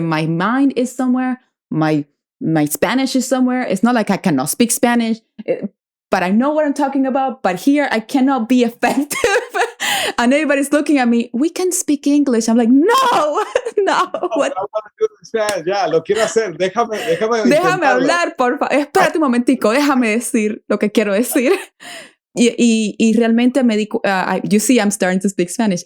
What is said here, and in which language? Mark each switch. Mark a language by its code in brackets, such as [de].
[en] My mind is somewhere. My Spanish is somewhere. It's not like I cannot speak Spanish, but I know what I'm talking about. But here I cannot be effective. And everybody's looking at me. We can speak English. I'm like, no. What? I want to do Spanish. Yeah, [es] lo quiero hacer. Déjame hablar, por favor. Espérate un momentico. Déjame decir lo que quiero decir. Y realmente me di, [en] you see, I'm starting to speak Spanish.